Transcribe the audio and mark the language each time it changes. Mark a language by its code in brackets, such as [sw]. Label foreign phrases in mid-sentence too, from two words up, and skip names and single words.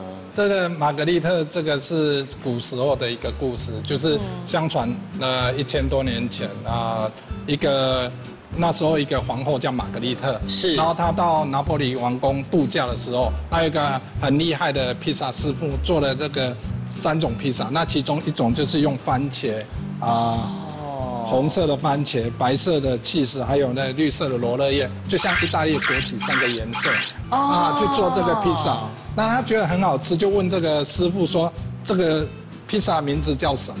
[zh] 這個瑪格麗特，這個是古時候的一個故事，就是相傳1000多年前啊，那時候一個皇後叫瑪格麗特，是，然後她到拿坡里王宮度假的時候，還有一個很厲害的披薩師傅做了這個3種披薩，那其中一種就是用番茄红色的番茄、白色的起司，还有那绿色的罗勒叶，就像意大利国旗3个颜色去做这个披萨。那他觉得很好吃，就问这个师傅说这个披萨名字叫什么？